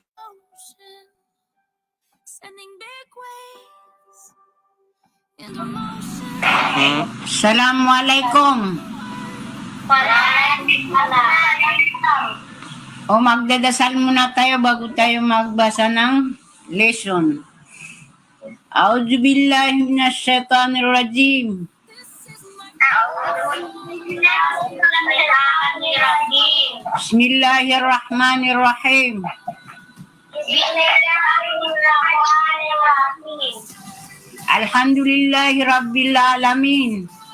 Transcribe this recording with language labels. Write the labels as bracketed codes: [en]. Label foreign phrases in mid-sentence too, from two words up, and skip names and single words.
[ar] Assalamualaikum. [tl] O magdadasal muna tayo bago tayo magbasa ng lesson. [ar] أعوذ بالله من الشيطان الرجيم. Bismillahirrahmanirrahim. الحمد لله رب العالمين.